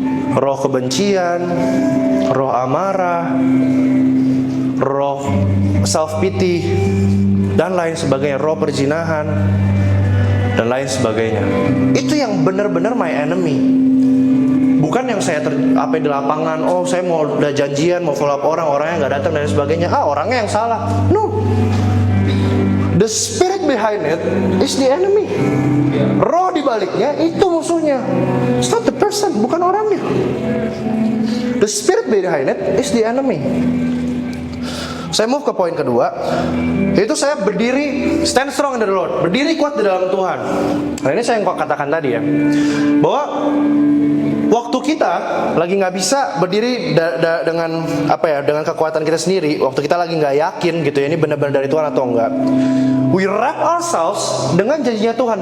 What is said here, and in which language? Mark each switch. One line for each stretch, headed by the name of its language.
Indonesian: Roh kebencian, roh amarah, roh self pity, dan lain sebagainya, roh perzinahan, dan lain sebagainya. Itu yang benar-benar
English: my enemy.
Indonesian: Bukan yang saya apa di lapangan, oh saya mau udah janjian, mau follow up orangnya nggak datang dan sebagainya. Orangnya yang salah.
English: No. The spirit behind it is the enemy.
Indonesian: Roh di baliknya itu musuhnya.
English: It's not the person,
Indonesian: bukan orangnya.
English: The spirit behind it is the enemy.
Indonesian: Saya move ke poin kedua, yaitu saya berdiri,
English: stand strong in the Lord,
Indonesian: berdiri kuat di dalam Tuhan. Nah ini saya yang katakan tadi ya, bahwa waktu kita lagi nggak bisa berdiri dengan apa ya, dengan kekuatan kita sendiri, waktu kita lagi nggak yakin gitu ya, ini benar-benar dari Tuhan atau enggak,
English: we wrap ourselves
Indonesian: dengan janjinya Tuhan.